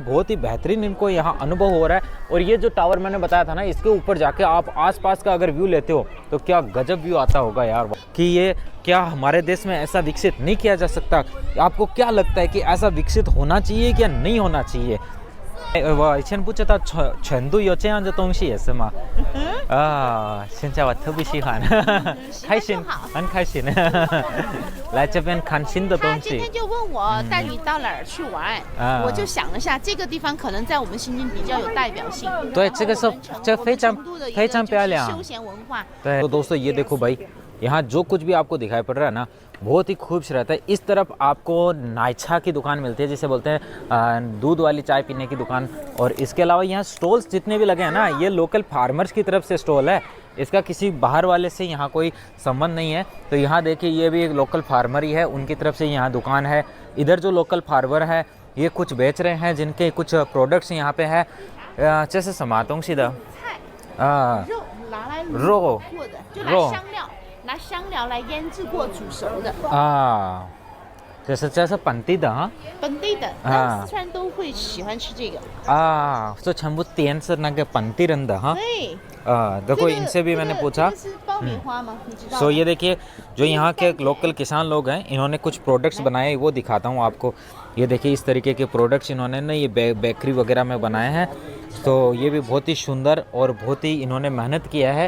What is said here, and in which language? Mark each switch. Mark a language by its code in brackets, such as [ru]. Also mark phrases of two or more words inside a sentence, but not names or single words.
[hi] बहुत ही बेहतरीन इनको यहाँ अनुभव हो रहा है। और ये जो टावर मैंने बताया था ना, इसके ऊपर जाके आप आसपास का अगर व्यू लेते हो तो क्या गजब व्यू आता होगा यार, कि ये क्या हमारे देश में ऐसा विकसित नहीं किया जा सकता? आपको क्या लगता है कि ऐसा विकसित होना चाहिए क्या नहीं होना चाहिए? [zh] 我以前不知道成都有这样的东西也是吗？现在我特别喜欢，开心，很开心，来这边看新的东西。他今天就问我带你到哪儿去玩，我就想了下，这个地方可能在我们新津比较有代表性。对，这个是这非常漂亮，休闲文化。 [hi] 对，तो दोस्तों ये देखो भाई, यहाँ जो कुछ भी आपको दिखाई पड़ रहा है ना, बहुत ही खूबसूरत है। इस तरफ आपको नाइछा की दुकान मिलती है, जिसे बोलते हैं दूध वाली चाय पीने की दुकान। और इसके अलावा यहाँ स्टॉल्स जितने भी लगे हैं ना, ये [en] local farmers [hi] की तरफ से स्टॉल है, इसका किसी बाहर वाले से यहाँ कोई संबंध नहीं है। तो यहाँ देखिए, ये भी एक [en] local farmer [hi] ही है, उनकी तरफ से यहाँ दुकान है। इधर जो [en] local farmer [hi] है ये कुछ बेच रहे हैं, जिनके कुछ प्रोडक्ट्स यहाँ पे है। जैसे समातों सीधा रो [zh] 拿香料来腌制过煮熟的这是本地的哈，本地的，四川都会喜欢吃这个这全部店是那个本地人的哈。 [hi] 对 देखो इनसे भी मैंने पूछा। सो ये देखिए, जो यहाँ के लोकल किसान लोग हैं, इन्होंने कुछ प्रोडक्ट्स बनाए, वो दिखाता हूँ आपको। ये देखिए, इस तरीके के प्रोडक्ट्स इन्होंने ना ये बेकरी वगैरह में बनाए हैं। तो ये भी बहुत ही सुंदर और बहुत ही इन्होंने मेहनत किया है।